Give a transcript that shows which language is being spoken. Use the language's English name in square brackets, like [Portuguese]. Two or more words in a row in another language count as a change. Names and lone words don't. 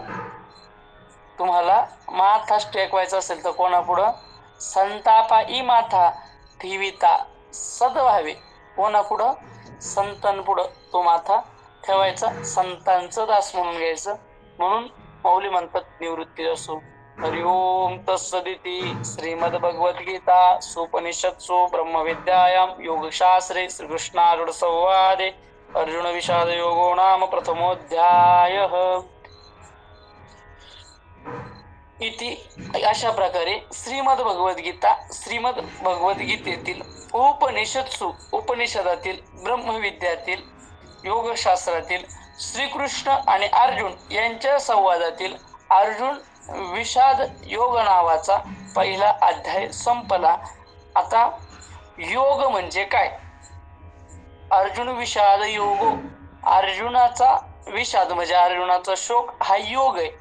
[Marathi] तुम्हाला माथा टेकवायचा असेल तर कोणापुढं? संतापाई माथा ठेविता सद व्हावे. कोणापुढं? संतांपुढं तो माथा ठेवायचा, संतांचं दास म्हणून घ्यायचं. म्हणून माऊली म्हणतात निवृत्ती असो. [Sanskrit] हरि ओम तत्सदिति. श्रीमद्भगवद्गीता सुपनिषत्सु ब्रह्मविद्यायां योगशास्त्रे श्रीकृष्णार्जुन संवादे अर्जुन विषाद योगो नाम प्रथमोऽध्यायः इति. [Marathi] अशा प्रकारे श्रीमद भगवद्गीतेतील उपनिषत्सु, उपनिषदातील ब्रह्मविद्यातील योगशास्त्रातील श्रीकृष्ण आणि अर्जुन यांच्या संवादातील अर्जुन विषाद योग नावाचा पहिला अध्याय संपला. आता योग म्हणजे काय? [Sanskrit] अर्जुन विषाद योगो, [Marathi] अर्जुनाचा विषाद म्हणजे अर्जुनाचा शोक हा योग आहे.